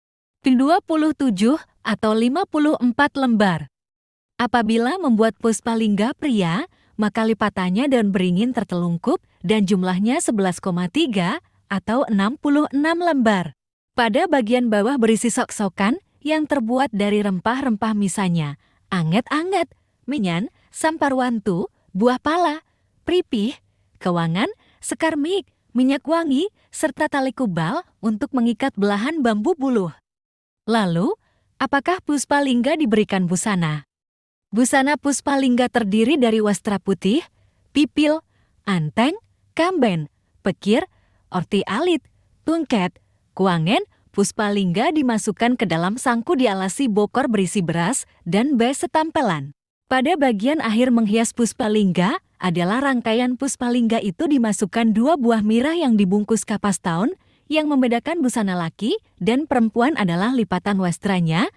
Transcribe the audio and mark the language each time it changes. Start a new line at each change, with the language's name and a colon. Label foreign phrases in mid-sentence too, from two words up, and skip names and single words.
Indonesian: 27 atau 54 lembar. Apabila membuat Puspalingga pria, maka lipatannya daun beringin tertelungkup dan jumlahnya 11,3 atau 66 lembar. Pada bagian bawah berisi sok-sokan yang terbuat dari rempah-rempah misalnya anget-anget, menyan, samparwantu, buah pala, pripih, kewangan, sekar mik, minyak wangi, serta tali kubal untuk mengikat belahan bambu buluh. Lalu, apakah Puspalingga diberikan busana? Busana Puspalingga terdiri dari wastra putih, pipil, anteng, kamben, pekir, orti alit, tungket, kuangen. Puspalingga dimasukkan ke dalam sangku dialasi bokor berisi beras dan bes setampelan. Pada bagian akhir menghias Puspalingga adalah rangkaian Puspalingga itu dimasukkan 2 buah mirah yang dibungkus kapas taun. Yang membedakan busana laki dan perempuan adalah lipatan wastranya.